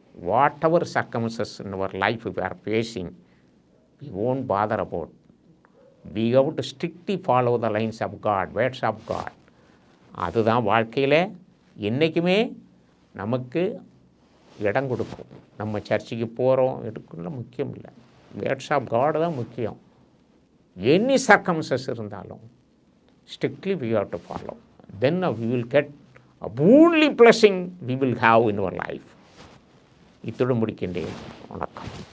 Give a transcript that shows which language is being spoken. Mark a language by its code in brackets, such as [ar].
[en] Whatever circumstances in our life we are facing, we won't bother about. We have to strictly follow the lines of God, words of God. [ta] அதுதான் வாழ்க்கையில் என்றைக்குமே நமக்கு இடம் கொடுக்கும். நம்ம சர்ச்சுக்கு போகிறோம் எடுக்கணும் முக்கியம் இல்லை, வேர்ட்ஸ் ஆஃப் காட் தான் முக்கியம். [en] any circumstance [ta] இருந்தாலும் [en] strictly we have to follow. Then we will get a only blessing we will have in our life. [ta] இத்துடன் முடிக்கின்றேன். வணக்கம்.